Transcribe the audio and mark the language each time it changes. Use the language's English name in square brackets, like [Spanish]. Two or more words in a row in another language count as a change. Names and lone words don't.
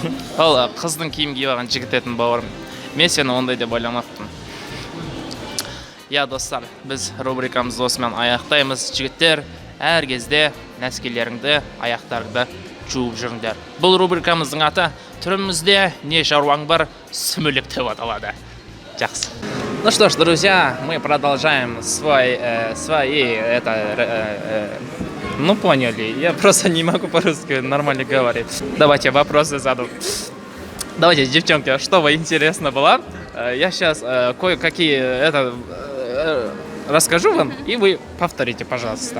[Kazakh] Ол қыздың киім киіп алған жігіт етін бауырым. Мен сені ондай деп ойламаппын. Я, достар, біз рубрикамызды осымен аяқтаймыз. Жігіттер, әр кезде нәскелеріңді, аяқтарыңды жуып жүріңдер. Бұл рубрикамыздың аты түрімізде не шаруаң бар, сүмілік деп аталады. Жақсы. [Russian] Ну что ж, друзья, мы продолжаем ну поняли, я просто не могу по-русски нормально говорить. Давайте вопросы задам. Давайте, девчонки, чтобы интересно было, я сейчас кое-какие расскажу вам, и вы повторите, пожалуйста.